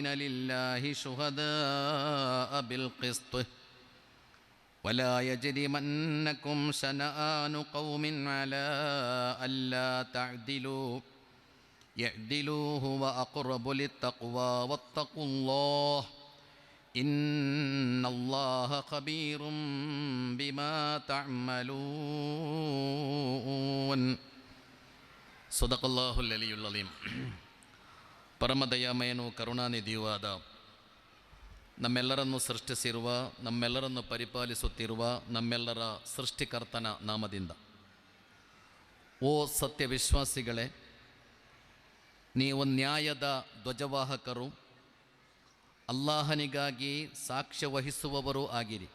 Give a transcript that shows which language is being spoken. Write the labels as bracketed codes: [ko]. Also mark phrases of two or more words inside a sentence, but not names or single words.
[ar] لله شهداء بالقسط ولا يجرمنكم شنآن قوم على ألا تعدلوا اعدلوا هو أقرب للتقوى واتقوا الله إن الله خبير بما تعملون. صدق الله العلي العليم. [kn] ಪರಮದಯಾಮಯನು ಕರುಣಾನಿಧಿಯೂ ಆದ ನಮ್ಮೆಲ್ಲರನ್ನು ಸೃಷ್ಟಿಸಿರುವ, ನಮ್ಮೆಲ್ಲರನ್ನು ಪರಿಪಾಲಿಸುತ್ತಿರುವ ನಮ್ಮೆಲ್ಲರ ಸೃಷ್ಟಿಕರ್ತನ ನಾಮದಿಂದ. ಓ ಸತ್ಯ ವಿಶ್ವಾಸಿಗಳೇ, ನೀವು ನ್ಯಾಯದ ಧ್ವಜವಾಹಕರು, ಅಲ್ಲಾಹನಿಗಾಗಿ ಸಾಕ್ಷ್ಯ ವಹಿಸುವವರೂ ಆಗಿರಿ.